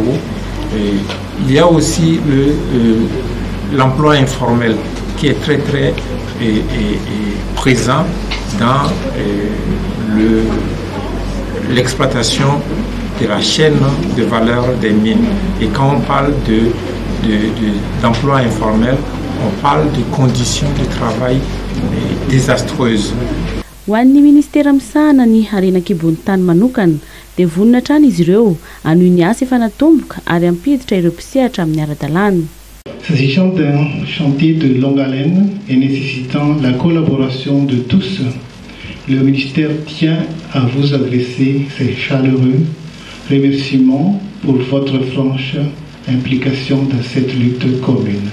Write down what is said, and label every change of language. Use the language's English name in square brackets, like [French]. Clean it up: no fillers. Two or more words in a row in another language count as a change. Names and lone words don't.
[French] Il y a aussi l'emploi informel qui est très présent dans l'exploitation de la chaîne de valeur des mines. Et quand on parle d'emploi informel, on parle de conditions de travail désastreuses. [Malagasy] Ho an'ny ministera misahana ny harena kibony tany manokana dia vonina trano izy ireo anohy ny asa efa natomboka ary ampiditra ireo mpisehatra amin'ny ara-dalàna. [French] S'agissant d'un chantier de longue haleine et nécessitant la collaboration de tous, le ministère tient à vous adresser ses chaleureux remerciements pour votre franche implication dans cette lutte commune.